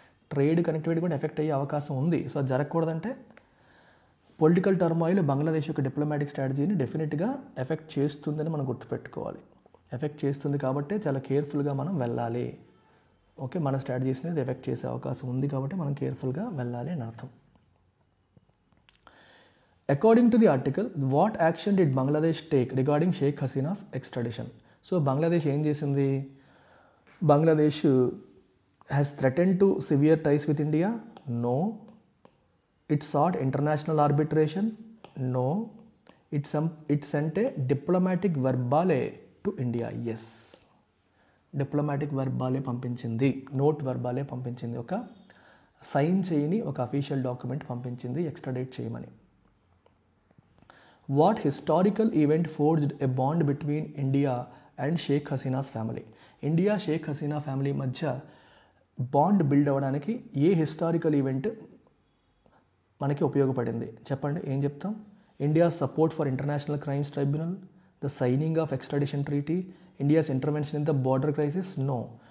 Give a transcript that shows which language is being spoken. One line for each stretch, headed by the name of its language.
Telugu: Trade connectivity కూడా effect అయ్యే అవకాశం ఉంది. సో అది జరగకూడదంటే పొలిటికల్ టర్మాయిల్ బంగ్లాదేశ్ యొక్క డిప్లొమాటిక్ స్ట్రాటజీని డెఫినెట్గా ఎఫెక్ట్ చేస్తుందని మనం గుర్తుపెట్టుకోవాలి. ఎఫెక్ట్ చేస్తుంది కాబట్టి చాలా కేర్ఫుల్గా మనం వెళ్ళాలి. ఓకే, మన స్ట్రాటజీస్ని ఎఫెక్ట్ చేసే అవకాశం ఉంది కాబట్టి మనం కేర్ఫుల్గా వెళ్ళాలి అని అర్థం.
English: According to the article, what action did Bangladesh take regarding Sheikh Hasina's extradition?
Telugu: So Bangladesh ఏం చేసింది?
English: Bangladesh has threatened to severe ties with India? No. It sought international arbitration? No. It sent a diplomatic verbale to India? Yes.
Telugu: Diplomatic verbale పంపించింది, note verbale పంపించింది, ఒక sign చేయని ఒక official document పంపించింది ఎక్స్ట్రాడేట్ చేయమని.
English: What historical event forged a bond between India and Sheikh Hasina's family?
Telugu: India Sheikh Hasina family మధ్య bond build అవ్వడానికి ఏ historical event మనకి ఉపయోగపడింది చెప్పండి? ఏం చెప్తాం?
English: India support for international crimes tribunal, the signing of extradition treaty, India's intervention in the border crisis? No.